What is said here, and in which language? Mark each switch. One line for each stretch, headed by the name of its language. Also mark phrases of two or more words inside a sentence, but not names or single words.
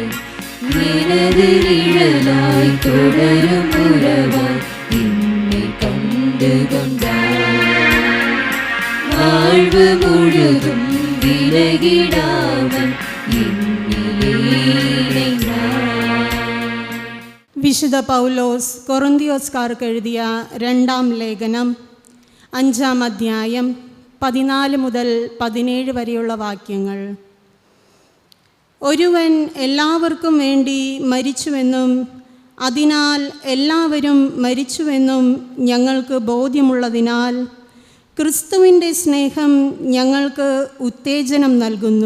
Tamil: எனது நிழலாய் தொடரும் உறவாய் என்னை கண்டு கொண்டாய் வாழ்வு முழுதும் விலகிடாமல்
Malayalam: എന്നിലെ ഇണങ്ങാൻ. വിശുദ്ധ പൗലോസ് കൊറിന്തിയോസ്കാർക്ക് എഴുതിയ 2-ാം ലേഖനം 5-ാം അധ്യായം 14 മുതൽ 17 വരെയുള്ള വാക്യങ്ങൾ. ഒരുവൻ എല്ലാവർക്കും വേണ്ടി മരിച്ചുവെന്നും അതിനാൽ എല്ലാവരും മരിച്ചുവെന്നും ഞങ്ങൾക്ക് ബോധ്യമുള്ളതിനാൽ ക്രിസ്തുവിൻ്റെ സ്നേഹം ഞങ്ങൾക്ക് ഉത്തേജനം നൽകുന്നു.